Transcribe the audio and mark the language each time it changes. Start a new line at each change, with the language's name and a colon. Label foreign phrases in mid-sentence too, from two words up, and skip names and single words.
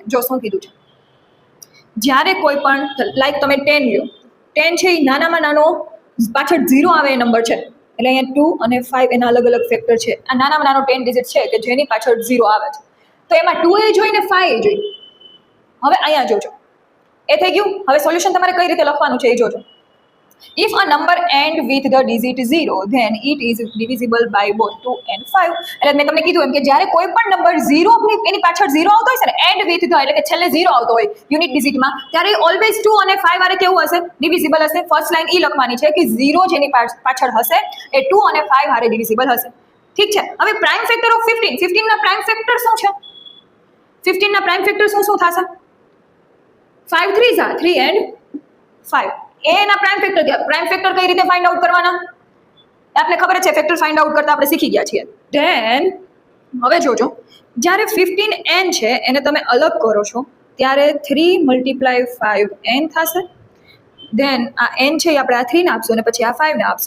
Gujarati: જો શું કીધું છે, જ્યારે કોઈ પણ લાઈક તમે 10 લ્યો, 10 છે એ નાનામાં નાનો પાછળ 0 આવે એ નંબર છે, એટલે અહીંયા 2 અને 5 એના અલગ અલગ ફેક્ટર છે. આ નાનામાં નાનો 10 ડિજિટ છે કે જેની પાછળ 0 આવે છે, તો એમાં 2 એ જોઈ ને 5 એ જોઈ. હવે અહીંયા જોજો, એ થઈ ગયું. હવે સોલ્યુશન તમારે કઈ રીતે લખવાનું છે એ જોજો.
English: If a number end with the digit 0, then it is divisible by both 2 and 5.
Gujarati: એટલે મેં તમને કીધું એમ કે જ્યારે કોઈ પણ નંબર 0 એની પાછળ 0 આવતો હોય છે ને,
English: end with the
Gujarati: એટલે કે છેલ્લે 0 આવતો હોય
English: unit digit,
Gujarati: ત્યારે ઓલવેઝ 2 અને 5 વાળે કેવું હશે? ડિવિઝિબલ હશે.
English: first line
Gujarati: એ લખવાની છે કે 0 જેની પાછળ હશે એ 2 અને 5 હારે ડિવિઝિબલ હશે. ઠીક છે. હવે
English: prime factor of
Gujarati: 15 ના
English: prime factor
Gujarati: શું છે? 15 ના
English: prime factor
Gujarati: શું થશે? 5
English: 3s are 3 and 5.
Gujarati: એના
English: prime factor
Gujarati: થયા.
English: prime factor
Gujarati: કઈ રીતે
English: find out
Gujarati: કરવાના? આપણે ખબર છે,
English: factor find out
Gujarati: કરતા આપણે શીખી ગયા છીએ. ધેન હવે જોજો, જ્યારે 15n છે એને તમે અલગ કરો છો ત્યારે 3 × 5n થશે. ધેન આ n છે એ આપણે આ 3 ને આપશું અને પછી આ 5 ને આપશું.